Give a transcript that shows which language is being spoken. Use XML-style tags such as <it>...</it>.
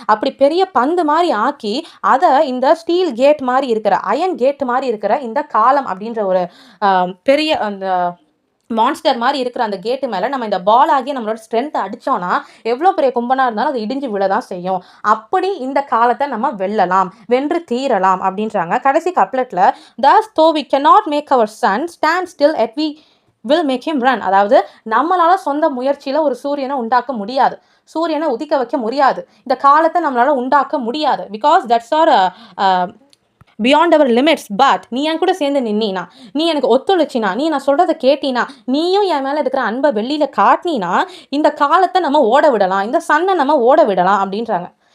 <ta>அப்படி பெரிய பந்து மாதிரி ஆக்கி அதை இந்த ஸ்டீல் கேட் மாதிரி இருக்கிற, அயன் கேட் மாதிரி இருக்கிற இந்த காலம் அப்படின்ற ஒரு பெரிய அந்த மான்ஸ்டர் மாதிரி இருக்கிற அந்த கேட்டு மேலே நம்ம இந்த பால் ஆகி நம்மளோட ஸ்ட்ரென்த்தை அடித்தோன்னா எவ்வளோ பெரிய கும்பனாக இருந்தாலும் அது இடிஞ்சு விழதான் செய்யும். அப்படி இந்த காலத்தை நம்ம வென்று தீரலாம் அப்படின்றாங்க. கடைசி கப்லெட்டில்</ta> <en>thus though we cannot make our sun stand still yet we will make him run.</en> <ta>அதாவது நம்மளால் சொந்த முயற்சியில் ஒரு சூரியனை உண்டாக்க முடியாது, சூரியனை உதிக்க வைக்க முடியாது, இந்த காலத்தை நம்மளால் உண்டாக்க முடியாது.</ta> <en>Because that's are beyond our limits.</en> <ta>But நீ என் கூட சேர்ந்து நின்னா, நீ எனக்கு ஒத்துழைச்சினா, நீ நான் சொல்கிறத கேட்டினா, நீயும் என் மேலே இருக்கிற அன்பை வெளியில் காட்டினா இந்த காலத்தை நம்ம ஓட விடலாம், இந்த சன்னை நம்ம ஓட விடலாம் அப்படின்றாங்க.</ta>